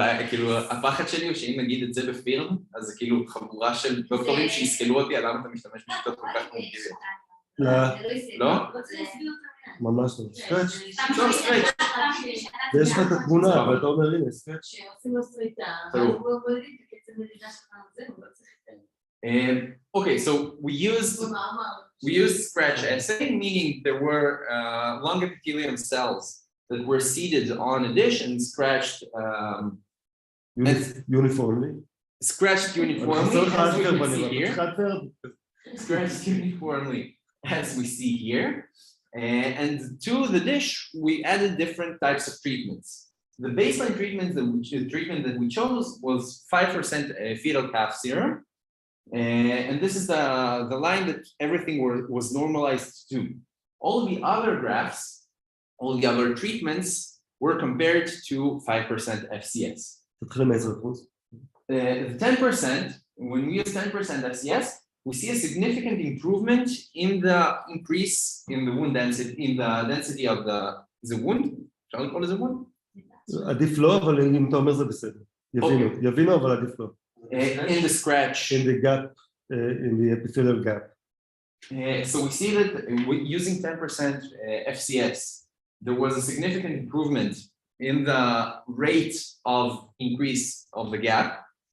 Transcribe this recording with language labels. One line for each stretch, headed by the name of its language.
Hebrew: כאילו הפחד שלי הוא שאם נגיד את זה בפירם, אז זה כאילו חבורה של דוקטורים שיסכלו אותי על למה אתה משתמש בשיטות כל כך פרימיטיביות. לא? ממש לא. סקרץ'. לא, סקרץ'. ויש לך את התמונה, אבל אתה אומר, הנה, סקרץ'. שעושים לו סריטה, והוא בודדים את הקצב מדידה שלך, זהו, לא צריך לתת.
English: Okay, so we used scratch assay, meaning there were long epithelium cells that were seated on a dish and scratched uniformly. Scratched uniformly, as we can see here. Scratched uniformly, as we see here. And to the dish, we added different types of treatments. The baseline treatment that we chose was 5% fetal calf serum. And this is the line that everything was normalized to. All the other graphs, all the other treatments were compared to 5% FCS. The 10%, when we use 10% FCS, we see a significant improvement in the increase in the wound density, in the density of the wound. Shall we call it a wound?
Hebrew: עדיף לא, אבל אם אתה אומר זה בסדר. יבינו, אבל עדיף לא.
English: In the scratch. In the gap, in the epithelial gap. So we see that using 10% FCS, there was a significant improvement in the rate of increase of the gap.